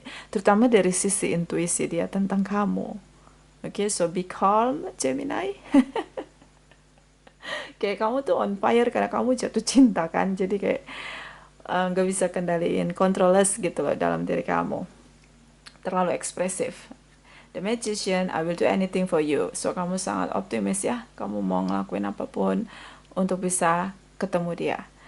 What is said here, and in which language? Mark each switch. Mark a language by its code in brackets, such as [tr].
[id] Terutama dari sisi intuisi dia tentang kamu. [en] Okay, so be calm, Gemini. [id] kayak kamu tuh [en] on fire [id] karena kamu jatuh cinta kan, jadi kayak nggak bisa kendaliin, controllers gitu loh dalam diri kamu, terlalu ekspresif. [en] The Magician, I will do anything for you. [id] So kamu sangat optimis ya, kamu mau ngelakuin apapun untuk bisa ketemu dia.